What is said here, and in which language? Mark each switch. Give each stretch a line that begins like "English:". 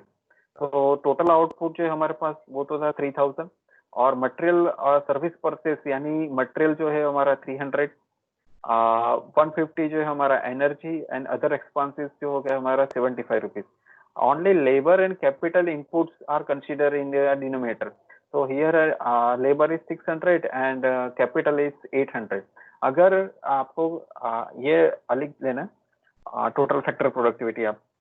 Hindi: तो total output जो है हमारे पास वो तो था 3,000 और मटेरियल सर्विस परचेज यानी मटेरियल जो है हमारा 300, 150 जो है हमारा एनर्जी एंड अदर एक्सपेंसेस जो हो गया हमारा 75 rupees.
English: Only labour and capital inputs are consider in the denominator. So here labor is 600 and capital is 800।
Hindi: अगर आपको ये लिख लेना टोटल फैक्टर प्रोडक्टिविटी आप।